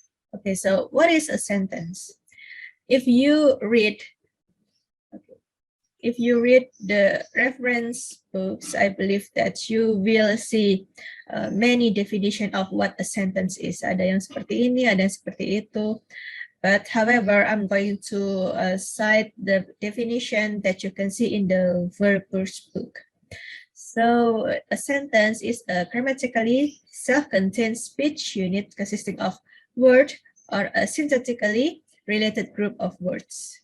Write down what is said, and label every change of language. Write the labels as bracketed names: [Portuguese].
[English] Okay, so what is a sentence? If you read the reference books, I believe that you will see many definition of what a sentence is. [Indonesian] Ada yang seperti ini, ada yang seperti itu. [English] But however, I'm going to cite the definition that you can see in the Verburg's book. So a sentence is a grammatically self-contained speech unit consisting of word or a syntactically related group of words.